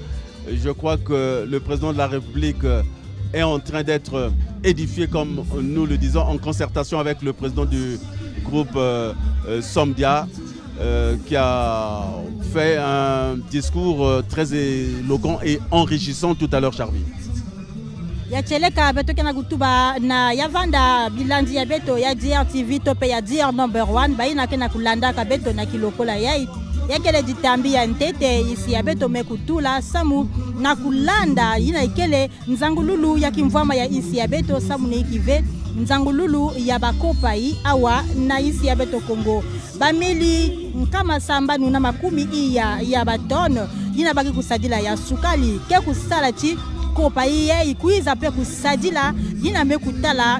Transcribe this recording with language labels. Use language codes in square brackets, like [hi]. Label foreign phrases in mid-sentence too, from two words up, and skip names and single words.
[fr] Je crois que le président de la République est en train d'être édifié, comme nous le disons, en concertation avec le président du groupe Somdia, qui a fait un discours très éloquent et enrichissant tout à l'heure, Charvi. [ktu] Ya cheleka beto kena gutuba na yavanda bilandi ya beto ya DRTV tope ya DR number 1 baina kena kulanda ka beto na kilokola ya kele ditambi ya ntete isi ya beto mekutula samu na kulanda ina ikele nzangululu ya kimvama ya isi ya beto samu ne kive nzangululu ya bakopa awa na isi ya beto Congo bameli nkama samba nuna makumi ya baton ina baki kusadila ya sukali ke kusala chi kopa ye ikuiza pe kusadila yina me kutala